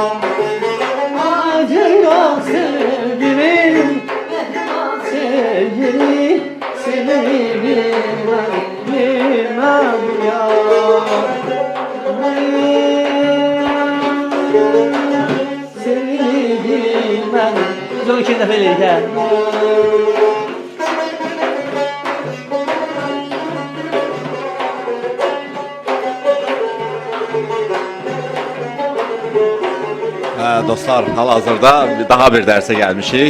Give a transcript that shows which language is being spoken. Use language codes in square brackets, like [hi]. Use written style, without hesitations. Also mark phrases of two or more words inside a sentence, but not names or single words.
[tr] Acıyla sevgilim, mehriban sevgilim, seni bilmem ya. Seni bilmem. [az] Biz onu 2 dəfə eləyik hə. Dostlar, hal-hazırda daha bir dərsə gəlmişik.